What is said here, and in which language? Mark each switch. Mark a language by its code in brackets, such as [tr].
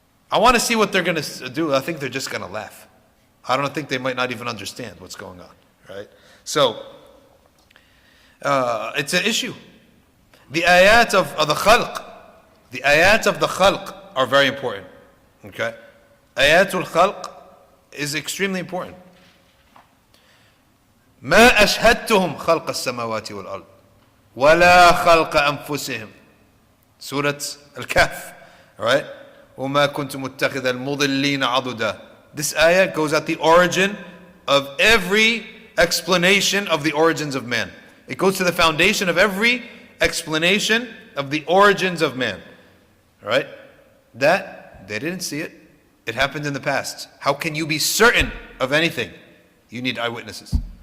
[en] I want to see what they're going to do. I think they're just going to laugh. I don't think they might not even understand what's going on, right? So, it's an issue. The ayat of the khalq, the ayat of the khalq are very important, okay? Ayatul khalq is extremely important. [ar] ما أشهدتهم خلق السماوات والأرض ولا خلق أنفسهم. [en] Surah Al-Kahf, right? [ar] وما كنت متخذ المضلين عضدا. [en] This ayah goes at the origin of every explanation of the origins of man. It goes to the foundation of every explanation of the origins of man. Right? That, they didn't see it. It happened in the past. How can you be certain of anything? You need eyewitnesses.